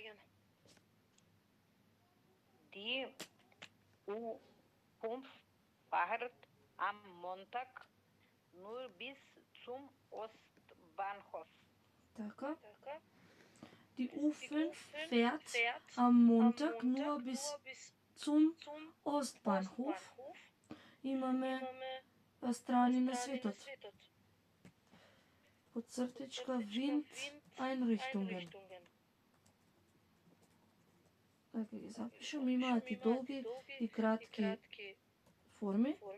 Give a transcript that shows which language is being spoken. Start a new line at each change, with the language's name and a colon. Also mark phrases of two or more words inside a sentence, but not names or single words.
German: Die U5 fahrt am Montag nur bis zum Ostbahnhof.
Macedonian: Така.
German: Die U5 fährt am Montag nur bis zum Ostbahnhof.
Macedonian: Имаме страни на светот. Подцртичка
German: Wind Einrichtungen.
Macedonian: Така ги запишам. Имаат и долги и кратки форми.